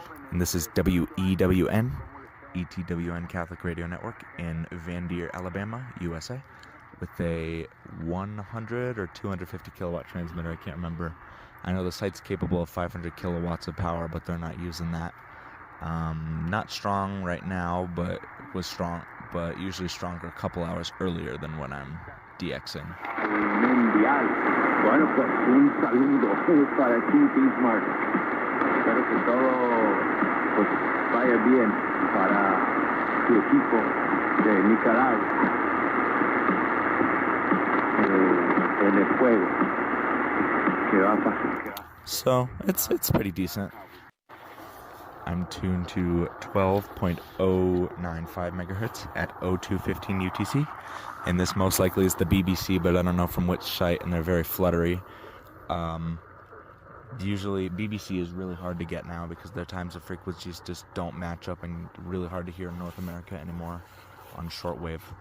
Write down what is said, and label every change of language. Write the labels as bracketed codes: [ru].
[en] And this is WEWN, ETWN Catholic Radio Network in Van Deer, Alabama, USA, with a 100 or 250 kilowatt transmitter. I can't remember. I know the site's capable of 500 kilowatts of power, but they're not using that. Not strong right now, but was strong, but usually stronger a couple hours earlier than when I'm DXing. [es] Mundial. Bueno, pues un saludo para ti, Bismarck. Espero que todo pues vaya bien para tu equipo de Nicaragua en el juego que va a pasar. [en] So it's pretty decent. I'm tuned to 12.095 megahertz at 0215 UTC, and this most likely is the BBC, but I don't know from which site, and they're very fluttery. Usually BBC is really hard to get now because their times of frequencies just don't match up, and really hard to hear in North America anymore on shortwave.